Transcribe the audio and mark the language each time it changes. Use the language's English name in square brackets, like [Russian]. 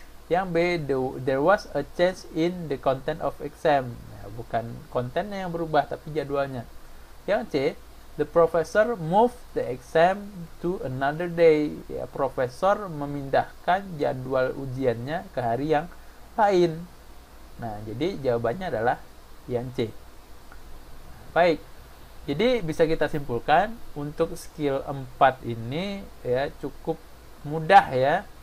[Indonesian] Yang B, [English] there was a change in the content of exam. [Indonesian] Nah, bukan kontennya yang berubah, tapi jadwalnya. [English] Yang C, the professor moved the exam to another day. [Indonesian] Ya, profesor memindahkan jadwal ujiannya ke hari yang lain. Nah, jadi jawabannya adalah yang C. Baik. Jadi bisa kita simpulkan untuk skill 4 ini ya cukup mudah ya.